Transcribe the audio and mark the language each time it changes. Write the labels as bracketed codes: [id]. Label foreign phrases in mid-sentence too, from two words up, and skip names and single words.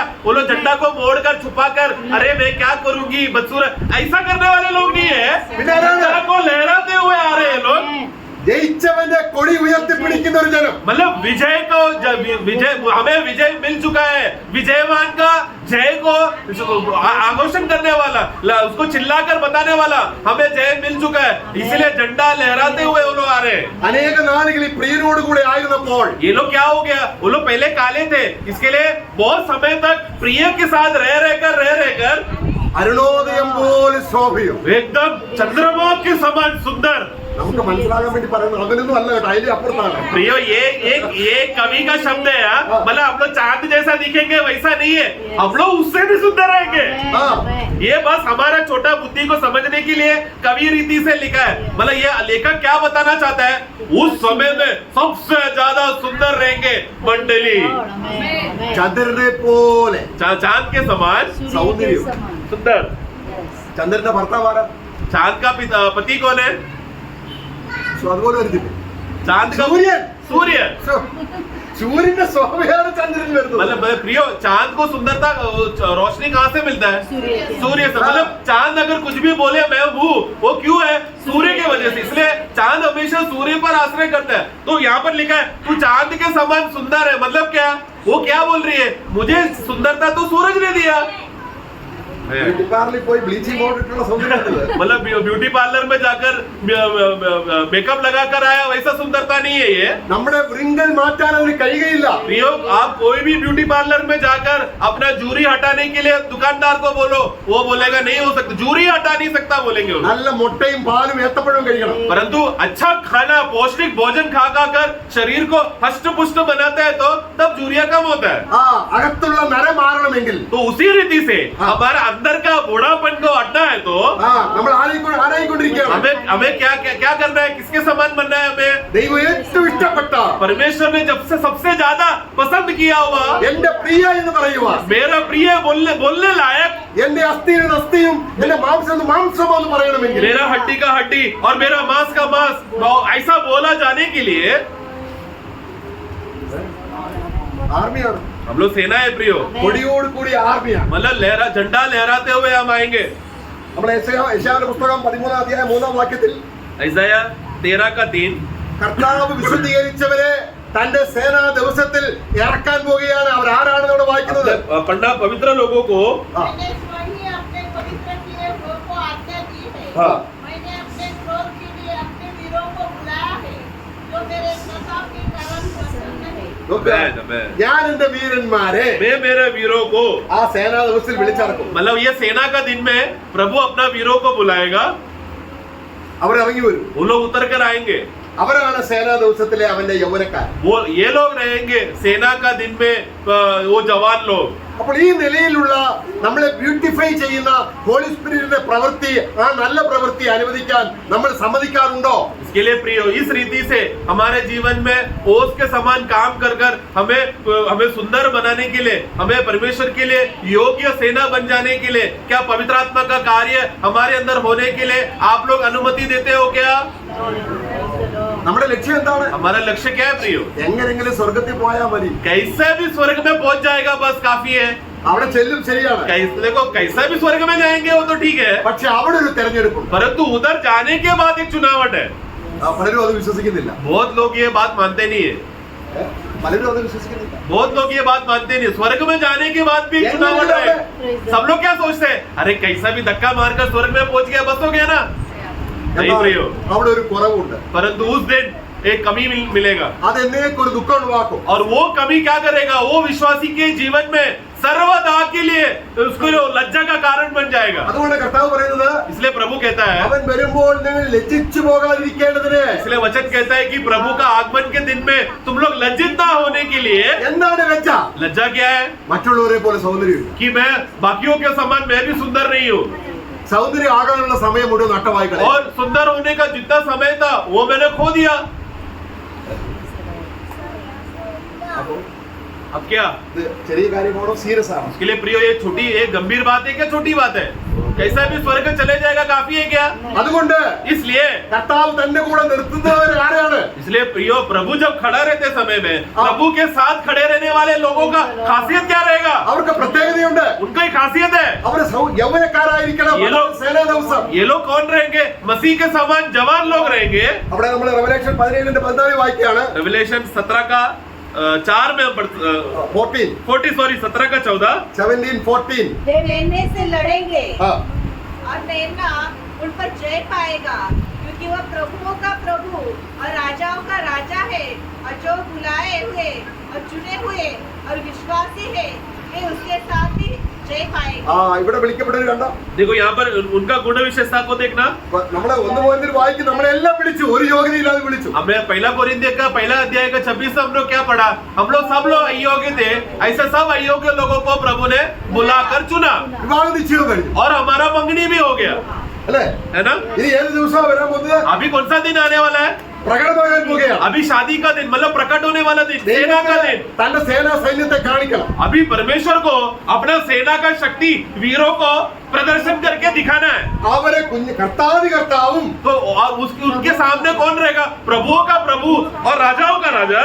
[hi] वो लोग झंडा को मोड़कर छुपाकर अरे मैं क्या करूंगी बदसूरत, ऐसा करने वाले लोग नहीं है। झंडा को लहराते हुए आ रहे हैं लोग। [ml] ജയിച്ചവന്റെ കൊടി ഉയർത്തിപ്പിടിക്കുന്ന ഒരു ജനം. [hi] मतलब विजय हमें विजय मिल चुका है, विजयवान का जय को आघोषण करने वाला, उसको चिल्लाकर बताने वाला हमें जय मिल चुका है, इसलिए झंडा लहराते हुए वो लोग आ रहे हैं। [ml] അനേക നാളുകൾ ഈ പ്രിയനോട് കൂടെ ആയിരുന്നപ്പോൾ [hi] ये लोग क्या हो गया? वो लोग पहले काले थे, इसके लिए बहुत समय तक प्रिय के साथ रह रहकर [ml] അരുണോദയം പോലെ ശോഭയും. [hi] एकदम चंद्रमा के समान सुंदर. [ml] നമുക്ക് മനസ്സിലാകാൻ വേണ്ടി പറയുന്നത് അങ്ങനെയൊന്നും അല്ല കേട്ടോ, അതിന്റെ അപ്പുറത്താണ്. [hi] प्रियो ये कवि का शब्द है यार. मतलब हम लोग चांद जैसा दिखेंगे वैसा नहीं है, हम लोग उससे भी सुंदर रहेंगे. ये बस हमारा छोटा बुद्धि को समझने के लिए कवि रीति से लिखा है. मतलब ये लेखक क्या बताना चाहता है, उस समय में सबसे ज्यादा सुंदर रहेंगे मंडली. [ml] ചന്ദ്രനെ പോലെ [hi] चांद के समान [ml] സൗന്ദര്യം. [hi] सुंदर. [ml] ചന്ദ്രന്റെ ഭർത്താവാണ്. [hi] चांद का पति कौन है? [ml] അതുപോലെ വരുത്തില്ല. [hi] चांद का सूर्य. सूर्य. [ml] സൂര്യന്റെ ശോഭയാണ് ചന്ദ്രൻ വരുന്നത്. [hi] मतलब प्रियो चांद को सुंदरता रोशनी कहाँ से मिलता है? सूर्य से. मतलब चांद अगर कुछ भी बोले मैं हूँ, वो क्यों है? सूर्य की वजह से. इसलिए चांद हमेशा सूर्य पर आश्रय करता है. तो यहाँ पर लिखा है तू चांद के समान सुंदर है. मतलब क्या? वो क्या बोल रही है? मुझे सुंदरता तो सूरज ने दिया. [en] beauty parlour-il [ml] പോയി [en] bleaching powder [ml] ഇട്ടുള്ള സൗന്ദര്യം. [hi] मतलब [en] beauty parlour [hi] में जाकर मेकअप लगा कर आया वैसा सुंदरता नहीं है ये. [ml] നമ്മുടെ wrinkle മാറ്റാൻ അതിന് കഴിയുകയില്ല. [hi] प्रियो आप कोई भी [en] beauty parlour [hi] में जाकर अपना जूरी हटाने के लिए दुकानदार को बोलो, वो बोलेगा नहीं हो सकता, जूरी हटा नहीं सकता बोलेंगे वो. [ml] നല്ല മുട്ടയും പാലും ഏത്തപ്പഴവും കഴിക്കണം. [hi] परंतु अच्छा खाना पौष्टिक भोजन खा कर शरीर को हष्ट पुष्ट बनाता है तो तब जूरिया कम होता है. [ml] ആ അകത്തുള്ള നര മാറണമെങ്കിൽ [hi] तो उसी रीति से हमारा अंदर का बूढ़ापन को हटना है तो [ml] നമ്മൾ ആരായിക്കൊണ്ടിരിക്കുകയാണ്. [hi] हमें क्या करना है? किसके समान बनना है हमें? [ml] ദൈവം ഏറ്റവും ഇഷ്ടപ്പെട്ട [hi] परमेश्वर ने जब से सबसे ज्यादा पसंद किया हुआ [ml] എന്റെ പ്രിയ എന്ന് പറയുവാൻ, [hi] मेरा प्रिय बोलने लायक, [ml] എന്റെ അസ്ഥിയുടെ അസ്ഥിയും എന്റെ മാംസം മാംസമോ എന്ന് പറയണമെങ്കിൽ [hi] मेरा हड्डी का हड्डी और मेरा मांस का मांस ऐसा बोला जाने के लिए [ml] ആർമിയാണ്. [hi] हम लोग सेना है प्रियो. [ml] കൊടിയോട് കൂടി ആർമിയാണ്. [hi] मतलब झंडा लहराते हुए हम आएंगे. [ml] നമ്മൾ യെശയ്യാവിന്റെ പുസ്തകം 13 അധ്യായം 3 വാക്യത്തിൽ ഐസായ 13:3 കർത്താവ് വിശുദ്ധീകരിച്ചവരെ തന്റെ സേനാ ദിവസത്തിൽ ഇറക്കാൻ പോവുകയാണ്. അവർ ആരാണെന്ന് അവിടെ വായിക്കുന്നത്? [hi] पंडा पवित्र लोगों को मैंने स्वयं अपने पवित्र किए हुए को आज्ञा दी है. हाँ. मैंने अपने क्रोध के लिए अपने वीरों को बुलाया है, जो मेरे प्रताप के कारण प्रसन्न है. [ml] ഞാൻ എന്റെ വീരന്മാരെ [hi] मैं मेरे वीरों को, [ml] ആ സേനാ ദിവസത്തിൽ വിളിച്ചിറക്കും. [hi] मतलब ये सेना का दिन में प्रभु अपना वीरों को बुलाएगा. [ml] അവർ ഇറങ്ങി വരും. [hi] वो लोग उतर कर आएंगे. [ml] അവരാണ് സേനാ ദിവസത്തിലെ അവന്റെ യൗവനക്കാർ. [hi] वो ये लोग रहेंगे सेना का दिन में वो जवान लोग. [ml] അപ്പോൾ ഈ നിലയിലുള്ള നമ്മളെ ബ്യൂട്ടിഫൈ ചെയ്യുന്ന [en] Holy Spirit-inte [ml] പ്രവൃത്തി, ആ നല്ല പ്രവൃത്തി അനുവദിക്കാൻ നമ്മൾ സമ്മതിക്കാറുണ്ടോ? [hi] इसके लिए प्रियो इस रीति से हमारे जीवन में ओस के समान काम कर हमें सुंदर बनाने के लिए, हमें परमेश्वर के लिए योग्य सेना बन जाने के लिए क्या पवित्र आत्मा का कार्य हमारे अंदर होने के लिए आप लोग अनुमति देते हो क्या? [ml] നമ്മുടെ ലക്ഷ്യം എന്താണ്? [hi] हमारा लक्ष्य क्या है प्रियो? [ml] എങ്ങനെങ്കിലും സ്വർഗത്തിൽ പോയാൽ മതി. [hi] कैसे भी स्वर्ग में पहुंच जाएगा बस काफी है. [ml] അവിടെ ചെല്ലും, ശരിയാണ്. [hi] देखो कैसा भी स्वर्ग में जाएंगे वो तो ठीक है, [ml] പക്ഷെ അവിടെ ഒരു തെരഞ്ഞെടുപ്പുണ്ട്. [hi] परंतु उधर जाने के बाद एक चुनावट है. [ml] പലരും അത് വിശ്വസിക്കുന്നില്ല. [hi] बहुत लोग ये बात मानते नहीं है. [ml] പലരും അത് വിശ്വസിക്കുന്നില്ല. [hi] बहुत लोग ये बात मानते नहीं. स्वर्ग में जाने के बाद भी चुनावट है. सब लोग क्या सोचते हैं, अरे कैसा भी धक्का मारकर स्वर्ग में पहुंच गया बस हो गया ना. नहीं प्रियो, [ml] അവിടെ ഒരു കുറവുണ്ട്. [hi] परंतु उस दिन एक कमी मिलेगा. [ml] അതെന്നേക്ക് ഒരു ദുഃഖം ഉണ്ടാക്കും. [hi] और वो कमी क्या करेगा, वो विश्वासी के जीवन में सर्वदा के लिए उसको लज्जा का कारण बन जाएगा. [ml] അതുകൊണ്ട് കർത്താവ് പറയുന്നത്, [hi] इसलिए प्रभु कहता है, [ml] അവൻ വരുമ്പോൾ നിങ്ങൾ ലജ്ജിച്ചു പോകാതിരിക്കേണ്ടതിന്. [hi] इसलिए वचन कहता है कि प्रभु का आगमन के दिन में तुम लोग लज्जित ना होने के लिए. [ml] എന്താണ് ലജ്ജ? [hi] लज्जा क्या है? [ml] മറ്റുള്ളവരെ പോലെ സൗന്ദര്യം. [hi] कि मैं बाकियों के समान मैं भी सुंदर नहीं हूँ. [ml] സൗന്ദര്യം ആകാനുള്ള സമയം മുഴുവൻ നഷ്ടമായി കളയും. [hi] और सुंदर होने का जितना समय था वो मैंने खो दिया. अब क्या? [ml] ഇത് ചെറിയ കാര്യമാണോ സീരിയസ് ആണോ? [hi] उसके लिए प्रियो ये छोटी एक गंभीर बात है क्या छोटी बात है? कैसा भी स्वर्ग चले जाएगा काफी है क्या? [ml] അതുകൊണ്ട് [hi] इसलिए [ml] കർത്താവ് തന്റെ കൂടെ നിർത്തുന്നവർ ആരാണ്? [hi] इसलिए प्रियो प्रभु जब खड़ा रहते समय में प्रभु के साथ खड़े रहने वाले लोगों का खासियत क्या रहेगा? [ml] അവർക്ക് പ്രത്യേകതയുണ്ട്. [hi] उनका एक खासियत है. [ml] അവര് യൗവനക്കാരായിരിക്കണം. [hi] ये लोग [ml] സേനാ ദിവസം [hi] ये लोग कौन रहेंगे? मसीह के समान जवान लोग रहेंगे. [ml] അവിടെ നമ്മൾ റെവലേഷൻ 17:14 വായിക്കുകയാണ്. [hi] रेवलेशन 17 का 4 में 17 का 14 17:14. वे मेमने से लड़ेंगे हाँ. और मेमना उन पर जय पाएगा, क्योंकि वह प्रभुओं का प्रभु और राजाओं का राजा है, और जो बुलाए हुए और चुने हुए और विश्वासी है वे उसके साथ भी जय पाएगी। [ml] ആ ഇവിടെ വിളിക്കപ്പെട്ടവർ കണ്ടോ, [hi] देखो यहाँ पर उनका गुण विशेषता को देखना। [ml] നമ്മളെ 1 Corinthians വായിക്കും, നമ്മളെല്ലാം വിളിച്ചു, ഒരു യോഗ്യതയില്ലാതെ വിളിച്ചു. [hi] हमें पहला कोरिन्थियों का पहला अध्याय का 26 हम लोग क्या पढ़ा, हम लोग सब लोग अयोग्य थे, ऐसे सब अयोग्य लोगों को प्रभु ने बुलाकर चुना [ml] വിവാഹ നിശ്ചയം കഴിഞ്ഞു [hi] और हमारा मंगनी भी हो गया, [ml] അല്ലേ? [hi] है ना। [ml] ഇനി ഏത് ദിവസമാണ് വരാൻ പോകുന്നത്? [hi] अभी कौन सा दिन आने वाला है, [ml] പ്രകടമാകാൻ പോകുകയാണ്. [hi] अभी शादी का दिन, मतलब प्रकट होने वाला दिन, सेना का दिन। [ml] തന്റെ സേനാ സൈന്യത്തെ കാണിക്കണം. [hi] अभी परमेश्वर को अपना सेना का शक्ति वीरों को प्रदर्शन करके दिखाना है। [ml] അവരെ കർത്താവും [hi] तो और उनके सामने कौन रहेगा, प्रभुओं का प्रभु और राजाओं का राजा,